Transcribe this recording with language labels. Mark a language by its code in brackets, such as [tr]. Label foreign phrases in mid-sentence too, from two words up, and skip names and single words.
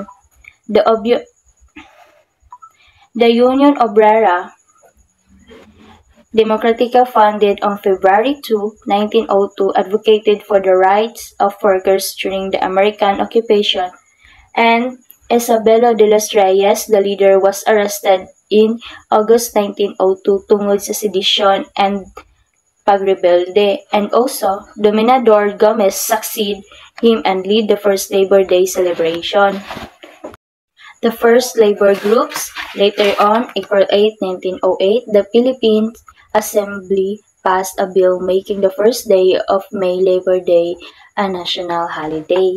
[en] The Union Obrera Democrática, founded on February 2, 1902, advocated for the rights of workers during the American occupation, and Isabelo de los Reyes, the leader, was arrested in August 1902 [ceb] tungod sa [en] sedition and pagrebelde, and also Dominador Gomez succeeded him and lead the first Labor Day celebration. The first labor groups. Later on, April 8, 1908, the Philippine Assembly passed a bill making the first day of May Labor Day a national holiday.